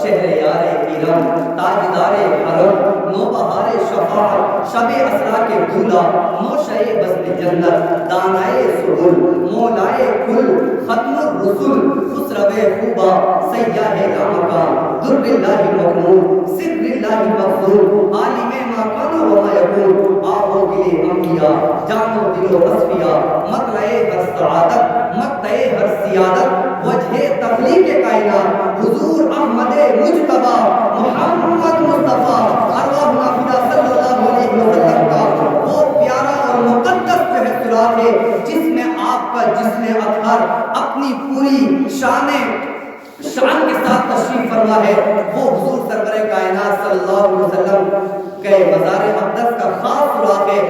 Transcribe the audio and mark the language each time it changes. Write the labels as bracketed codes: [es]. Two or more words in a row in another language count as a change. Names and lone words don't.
[ur] شہر یار کرم، تاجدار حرم، نوبہار شفاعت، شب اسرا کے دولہ، نوشہ بزم جنت، دانائے سبل، مولائے کل، ختم الرسل، خسرو خوبا، سیاہ لامکان، [ar] در اللہ مکنون، سر اللہ مخزون، عالم ما کان و ما یکون، [ur] آب و گل انبیاء، جان و دل و اصفیاء، مطلع ہر سعادت، مقطع ہر سیادت، وجہ تخلیق کائنات، حضور احمد مجتبی محمد مصطفیٰ، [ar] ارواحنا فدا صلی اللہ علیہ وسلم [ur] کا وہ پیارا اور مقدس جو ہے سوراخ ہے، جس میں آپ کا جسم اطہر اپنی پوری شان کے ساتھ تشریف فرما ہے، وہ حضور سرور کائنات [ar] صلی اللہ علیہ وسلم [ur] کے مزار اقدس کا خاص سوراخ ہے۔